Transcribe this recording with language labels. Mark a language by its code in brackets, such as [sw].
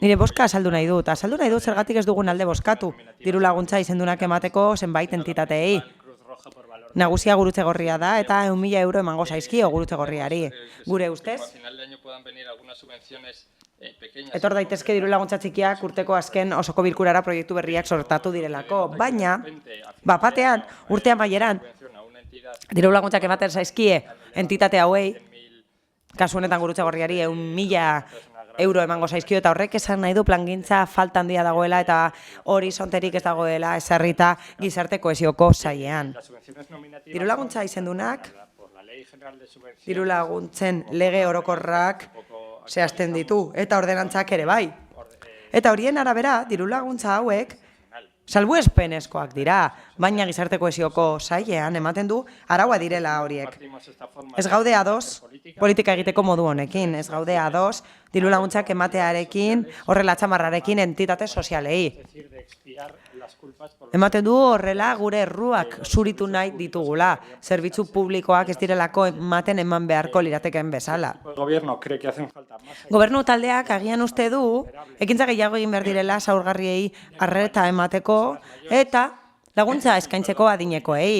[eu] Nire boska azaldu nahi dut. Azaldu nahi dut zergatik ez dugun alde bozkatu. Diru laguntza izendunak emateko zenbait entitateei. [es] Cruz Roja por valor. [eu] Nagusia gurutze gorria da eta 1.000 euro emango zaizkio gurutze gorriari. Gure ustez, [es] A final de año puedan venir algunas subvenciones pequeñas. [eu] etor daitezke diru laguntza txikiak urteko azken osoko bilkurara proiektu berriak sortatu direlako. Baina, bapatean, urte amaieran, [es] A una entidad [eu] diru laguntzak ematen zaizkie entitate hauei, kasu honetan gurutze gorriari 1.000 euro emango zaizkio eta horrek esan nahi du plangintza falta handia dagoela eta horizonterik ez dagoela ezarrita gizarte kohesioko sailean. [es] las subvenciones nominativas [eu] Diru laguntza izendunak, [es] por la Ley General de Subvenciones [eu] diru laguntzen lege orokorrak zehazten ditu eta ordenantzak ere bai. Eta horien arabera, diru laguntza hauek salbuespenezkoak dira, baina gizarte kohesioko sailean ematen du araua direla horiek. [es] compartimos esta forma [eu] Ez gaude ados politika egiteko modu honekin, ez gaude ados diru laguntzak ematearekin, horrela txamarrarekin entitate sozialei. [es] decir de expiar las culpas por [eu] Ematen du horrela gure erruak zuritu nahi ditugula, zerbitzu publikoak ez direlako ematen eman beharko liratekeen bezala. [es] el gobierno cree que hacen falta más [eu] Gobernu taldeak agian uste du, ekintza gehiago egin behar direla zaurgarriei arreta emateko eta laguntza eskaintzeko adinekoei.